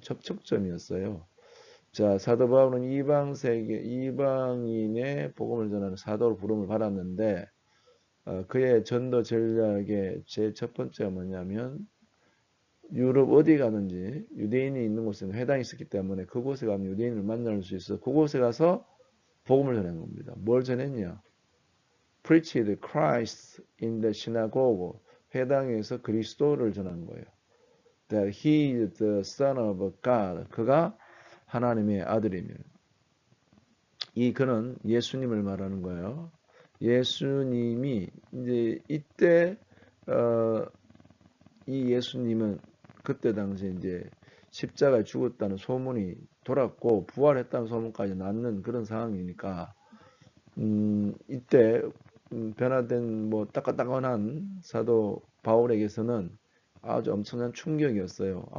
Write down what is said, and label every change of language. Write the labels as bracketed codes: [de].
[ko] 접촉점이었어요. 자, 사도 바울은 이방인의 복음을 전하는 사도로 부름을 받았는데 그의 전도 전략의 제 첫 번째가 뭐냐면 유럽 어디 가든지 유대인이 있는 곳에는 회당이 있었기 때문에 그곳에 가면 유대인을 만날 수 있어 그곳에 가서 복음을 전한 겁니다. 뭘 전했냐? [en] Preached Christ in the synagogue. [ko] 회당에서 그리스도를 전한 거예요. [en] That he is the son of God. [ko] 그가 하나님의 아들이며. 그는 예수님을 말하는 거예요. 예수님이 이제 이때 이 예수님은 그때 당시에 이제 십자가에 죽었다는 소문이 돌았고 부활했다는 소문까지 났는 그런 상황이니까 이때 변화된 뭐 따끈따끈한 사도 바울에게서는 아주 엄청난 충격이었어요.